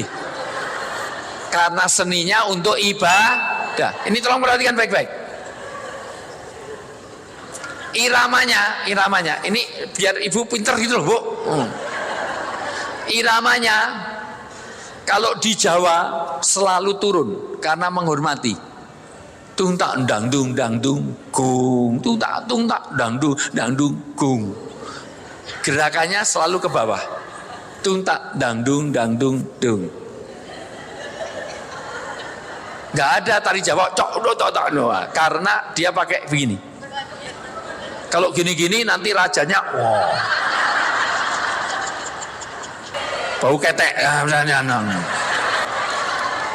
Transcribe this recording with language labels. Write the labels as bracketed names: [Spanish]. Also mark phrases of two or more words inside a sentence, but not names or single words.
[Indonesian] Karena seninya untuk ibadah. Ini tolong perhatikan baik-baik. Iramanya, ini biar ibu pinter gitu loh, Bu. Iramanya kalau di Jawa selalu turun karena menghormati. Tung tak dang dung gung, tung tak dang dung gung. Gerakannya selalu ke bawah. Tung tak dang dung dung. Gak ada tari Jawa karena dia pakai begini. Kalau gini-gini nanti rajanya bau ketek misalnya.